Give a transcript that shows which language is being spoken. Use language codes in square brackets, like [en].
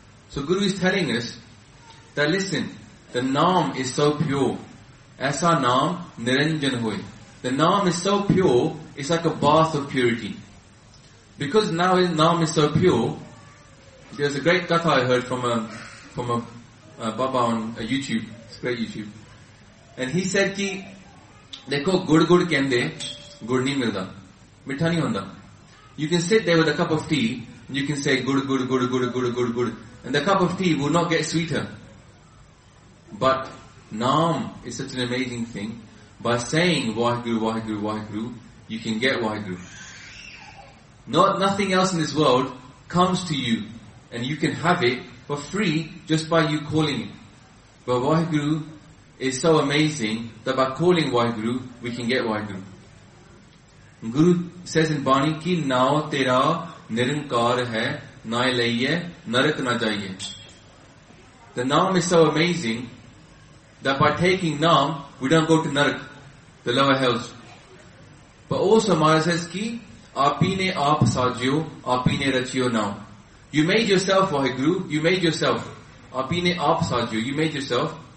[en] So Guru is telling us that listen, the naam is so pure. [pa] Aisa naam niranjan hoi. [en] The naam is so pure, it's like a bath of purity. Because now his naam is so pure, there's a great katha I heard from a Baba on a YouTube. It's great YouTube. And he said [pa] ਕਿ, ਦੇਖੋ, ਗੁੜ ਗੁੜ ਕਹਿੰਦੇ, ਗੁੜ ਨਹੀ ਮਿਲਦਾ. ਮਿੱਠਾ ਨਹੀ ਹੁੰਦਾ. [en] You can sit there with a cup of tea, and you can say gud gud gud gud gud gud gud. And the cup of tea will not get sweeter. But naam is such an amazing thing. By saying Waheguru, Waheguru, Waheguru, you can get Waheguru. Nothing else in this world comes to you, and you can have it for free just by you calling it. But Waheguru is so amazing that by calling Waheguru, we can get Waheguru. Guru says in Bani [pa] ਕਿ ਨਾਉ ਤੇਰਾ ਨਿਰੰਕਾਰ ਹੈ, ਨਾਇ ਲਇਐ, ਨਰਕ ਨ ਜਾਈਐ. [en] The naam is so amazing that by taking naam, we don't go to narak, the lower hells. But also Maharaj says [pa] ki aapine aap saajyo, aapine rachiyo naam. [en] You made yourself, Waheguru, you made yourself. [pa] Aapine aap saajyo, [en] you made yourself.